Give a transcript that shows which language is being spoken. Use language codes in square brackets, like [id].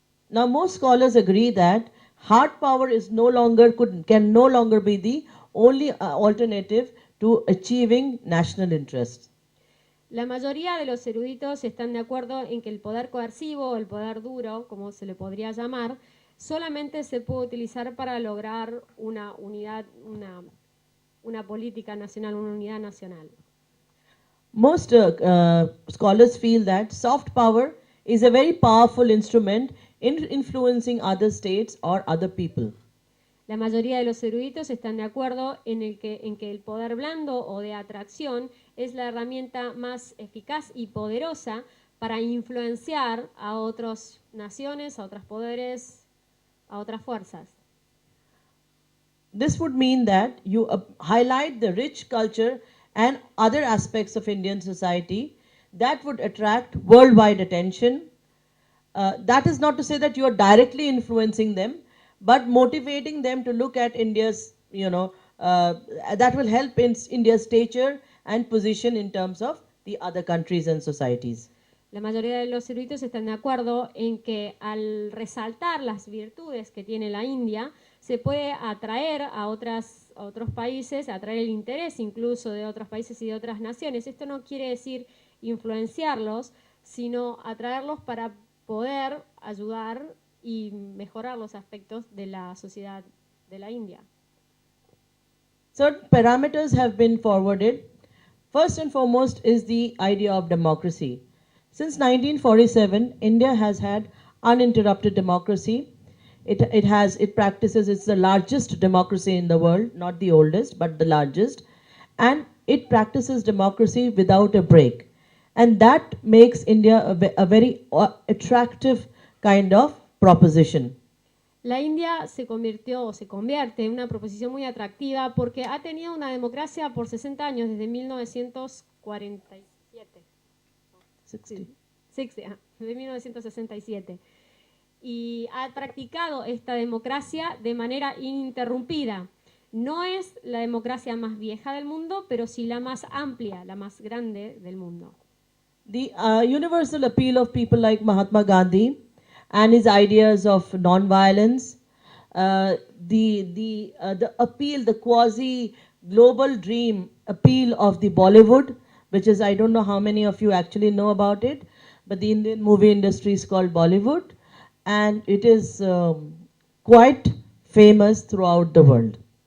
[en] Now, most scholars agree that hard power can no longer be the only alternative to achieving national interests. [es] La mayoría de los eruditos están de acuerdo en que el poder coercivo o el poder duro, como se le podría llamar, solamente se puede utilizar para lograr una unidad, una política nacional, una unidad nacional. [en] Most scholars feel that soft power is a very powerful instrument in influencing other states or other people. [es] La mayoría de los eruditos están de acuerdo en que el poder blando o de atracción es la herramienta más eficaz y poderosa para influenciar a otras naciones, a otros poderes, a otras fuerzas. [en] This would mean that you highlight the rich culture and other aspects of Indian society that would attract worldwide attention. That is not to say that you are directly influencing them, but motivating them to look at India's, that will help in India's stature and position in terms of the other countries and societies. [es] La mayoría de los eruditos están de acuerdo en que al resaltar las virtudes que tiene la India, se puede atraer a otros países, atraer el interés incluso de otros países y de otras naciones. Esto no quiere decir influenciarlos, sino atraerlos para poder ayudar y mejorar los aspectos de la sociedad de la India. [en] Certain parameters have been forwarded. First and foremost is the idea of democracy. Since 1947, India has had uninterrupted democracy. It practices, it's the largest democracy in the world, not the oldest, but the largest. And it practices democracy without a break. And that makes India a very attractive kind of proposition. [es] La India se convirtió o se convierte en una proposición muy atractiva porque ha tenido una democracia por 60 años, desde 1947. 60, de 1967. Y ha practicado esta democracia de manera ininterrumpida. No es la democracia más vieja del mundo, pero sí la más amplia, la más grande del mundo. [en] The universal appeal of people like Mahatma Gandhi and his ideas of non-violence, the appeal, the quasi-global dream appeal of the Bollywood, which is, I don't know how many of you actually know about it, but the Indian movie industry is called Bollywood, and it is quite famous throughout the world.